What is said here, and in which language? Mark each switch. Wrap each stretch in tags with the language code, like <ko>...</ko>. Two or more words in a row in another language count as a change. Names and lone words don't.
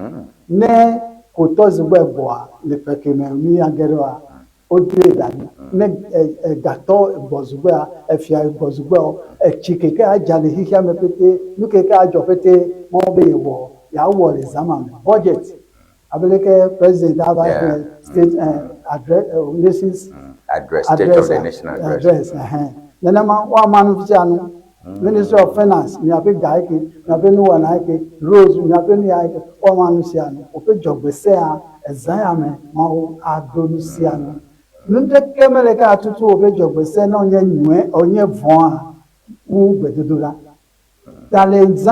<ee>ne kotɔ zigbɔ gbɔa le ƒe keme mi age ɖoa wodoe da ɖi ne gatɔ gbɔ zigbɔa efia gbɔ zigbɔa etsi keke adza le xixia me pete nu keke adzɔ pete mawo be ye wɔ yeawɔ le zã ma me budget abeleke president ava</ee> <en>state nations address state of the national address</en> <ee>nenema woama nu fisia nu Ministry of Finance miaƒe ga eke miaƒe nuwɔna eke roads miaƒe nu ya eke woama nu sia nu woƒe dzɔgbesea ezã ya me mawo ado nu sia nu nu ɖeke mele ke atutu woƒe dzɔgbese ne wonye nyuie wonye vɔ̃a wu gbedodoɖa ta le zã</ee>